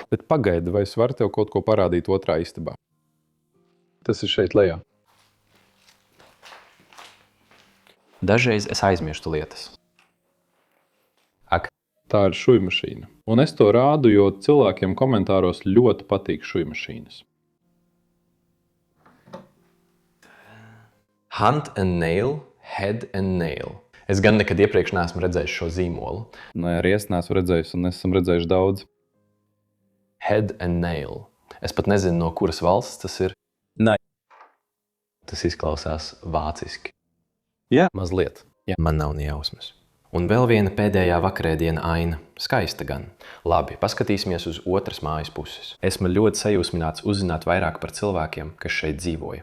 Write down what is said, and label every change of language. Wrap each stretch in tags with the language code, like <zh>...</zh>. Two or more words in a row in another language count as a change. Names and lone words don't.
<lv>Bet pagaidi, vai es varu tev kaut ko parādīt otrā istabā? Tas ir šeit lejā. Dažreiz es aizmirstu lietas. Ak. Tā ir šujmašīna. Un es to rādu, jo cilvēkiem komentāros ļoti patīk šujmašīnas. Hand and nail, head and nail. Es gan nekad iepriekš neesmu redzējis šo zīmolu. Nē, arī es neesmu redzējis, un esam redzējuši daudz. Head and nail. Es pat nezinu, no kuras valsts tas ir. Nē. Tas izklausās vāciski. Jā. Mazliet. Jā. Man nav ne jausmas. Un vēl viena pēdējā vakarēdiena aina. Skaista gan. Labi, paskatīsimies uz otras mājas puses. Esmu ļoti sajūsmināts uzzināt vairāk par cilvēkiem, kas šeit dzīvoja.</lv>